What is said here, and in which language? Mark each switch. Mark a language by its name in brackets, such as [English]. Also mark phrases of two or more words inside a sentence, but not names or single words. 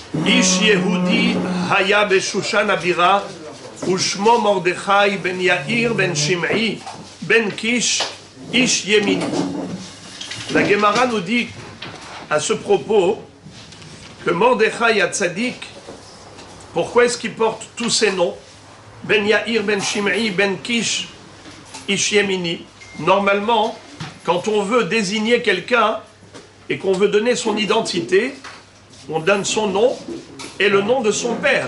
[Hebrew] איש יהודי היה בשושן הבירה ושמו מרדכי בן יאיר בן שמעי בן קיש איש ימיני. [French] La Gemara nous dit à ce propos que Mordechai Hatzadik, pourquoi est-ce qu'il porte tous ces noms? [Hebrew] בן יאיר בן שמעי בן קיש איש ימיני. [French] Normalement, quand on veut désigner quelqu'un et qu'on veut donner son identité, on donne son nom et le nom de son père.